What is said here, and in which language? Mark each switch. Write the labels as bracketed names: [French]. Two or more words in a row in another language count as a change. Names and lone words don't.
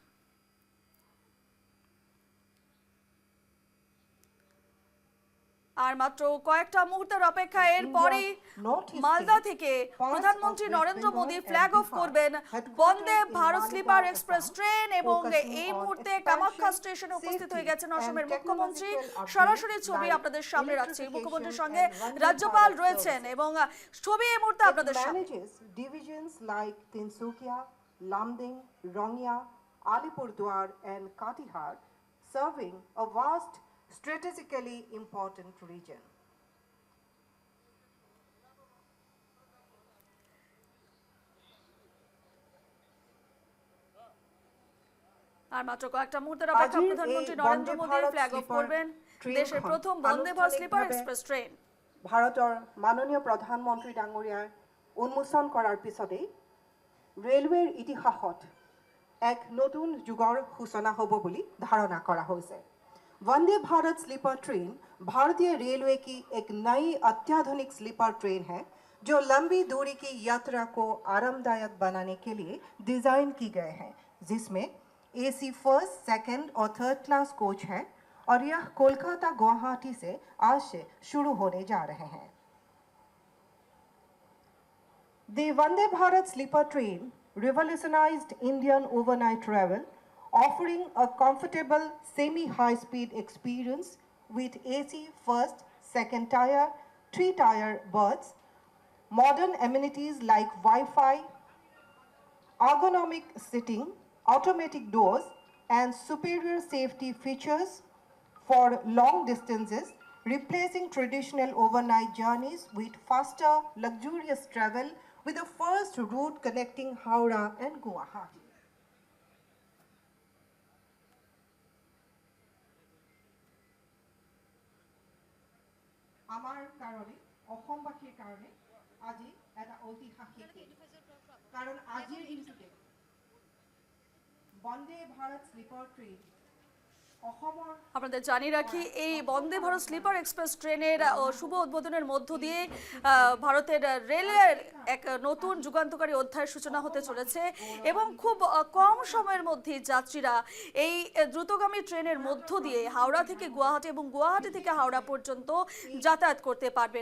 [Bangla] আর মাত্র কয়েকটা মুহূর্তের অপেক্ষা, এরপরেই মালদা থেকে প্রধানমন্ত্রী নরেন্দ্র মোদী [English] flag off [Bangla] করবেন বন্দে ভারত স্লিপার এক্সপ্রেস ট্রেন। এবং এই মুহূর্তে কামাখ্যা স্টেশনে উপস্থিত হয়ে গেছেন অসমের মুখ্যমন্ত্রী। সরাসরি ছবি আপনাদের সামনে রাখছি, মুখ্যমন্ত্রীর সঙ্গে রাজ্যপাল রয়েছেন এবং ছবি এই মুহূর্তে আপনাদের সামনে। [English] Divisions like Tinsukia, Lamding, Rongya, Alipurduar and Katihar, serving a vast strategically important region. [Bangla] আর মাত্র কয়েকটা মুহূর্তের অপেক্ষা, প্রধানমন্ত্রী নরেন্দ্র মোদী [English] flag off [Bangla] করবেন দেশের প্রথম বন্দে ভারত স্লিপার এক্সপ্রেস ট্রেন। [Assamese] ভাৰতৰ মাননীয় প্ৰধানমন্ত্ৰী ডাঙৰীয়াৰ উন্মোচন কৰাৰ পিছতেই ৰেলৱেৰ ইতিহাসত এক নতুন যুগৰ সূচনা হ'ব বুলি ধাৰণা কৰা হৈছে। [Hindi] वंदे भारत स्लीपर ट्रेन भारतीय रेलवे की एक नई अत्याधुनिक स्लीपर ट्रेन है जो लंबी दूरी की यात्रा को आरामदायक बनाने के लिए डिज़ाइन की गए हैं, जिसमें [English] AC first, [Hindi] सेकंड और [English] third class coach [Hindi] है और यह कोलकाता गुवाहाटी से आज से शुरू होने जा रहे हैं। [English] The Vande Bharat sleeper train revolutionized Indian overnight travel, offering a comfortable semi-high-speed experience with AC first, second tier, 3-tier berths, modern amenities like Wi-Fi, ergonomic seating, automatic doors, and superior safety features for long distances, replacing traditional overnight journeys with faster, luxurious travel with the first route connecting Howrah and Guwahati. [Assamese] আমার কারণে অসমবাসীৰ কাৰণে আজি এটা ঐতিহাসিক দিন, কারণ আজিৰ দিনটোতে বন্দে ভারত স্লিপার ট্রেন [Bangla] আপনাদের জানিয়ে রাখি, এই বন্দে ভারত স্লিপার এক্সপ্রেস ট্রেনের শুভ উদ্বোধনের মধ্য দিয়ে ভারতের রেলের এক নতুন যুগান্তকারী অধ্যায়ের সূচনা হতে চলেছে এবং খুব কম সময়ের মধ্যে যাত্রীরা এই দ্রুতগামী ট্রেনের মধ্য দিয়ে হাওড়া থেকে গুয়াহাটি এবং গুয়াহাটি থেকে হাওড়া পর্যন্ত যাতায়াত করতে পারবেন।